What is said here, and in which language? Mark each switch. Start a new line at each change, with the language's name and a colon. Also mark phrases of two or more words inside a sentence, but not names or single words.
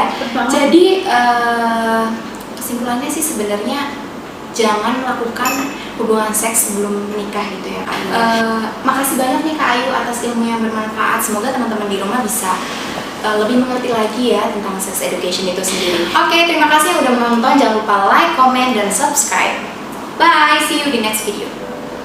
Indonesian: Jadi kesimpulannya sih sebenarnya jangan melakukan hubungan seks sebelum menikah gitu ya Kak Ayu. Makasih banyak nih Kak Ayu atas ilmu yang bermanfaat. Semoga teman-teman di rumah bisa lebih mengerti lagi ya tentang
English: sex education
Indonesian: itu sendiri. Oke, terima kasih yang udah menonton. Jangan lupa
English: like, comment,
Indonesian: dan subscribe.
English: Bye, see you di next video.